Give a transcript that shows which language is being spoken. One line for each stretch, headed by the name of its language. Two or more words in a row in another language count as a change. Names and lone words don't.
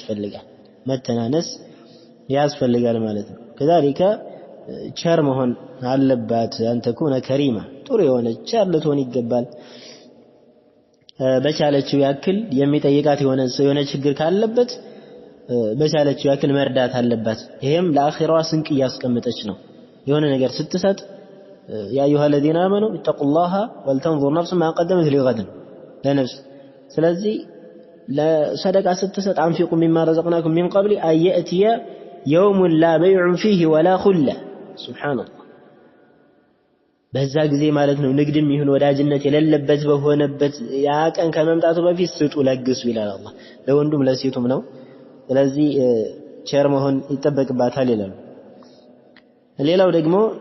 Amharic: ያስፈልጋል ማለት ነው። ከዛሊከ ቸር መሆን አለባት።
Arabic: أن تكون كريمة
Amharic: ጥሩ የሆነ ቸር ልትሆን ይገባል። በቻለችው ያክል የሚጠይቃት የሆነ ችግር ካለበት በቻለችው ያክል መርዳት አለባት። ይሄም ለአኺራዋ ስንቅ እያስቀመጠች ነው። የሆነ ነገር ስትሰጥ
Arabic: يا أيها الذين آمنوا اتقوا الله ولتنظر نفس ما قدمت لغد
Amharic: ለነፍስ። ስለዚህ ለሰደቃ ስትሰጥ አንፊቁ
Arabic: مما رزقناكم من قبل أن يأتي يوم لا بيع فيه ولا خلة
Amharic: ሱብሃንአላህ። በዛ ጊዜ ማለት ነው ንግድም ይሁን ወዳጅነት የሌለበት በሆነበት ያ ቀን ከመምጣቱ በፊት ስጡ ለግሱ ይላል አላህ። ለወንዱም ለሴቱም ነው። ስለዚህ ቸር መሆን ይጠበቅባታል ይላል። ሌላው ደግሞ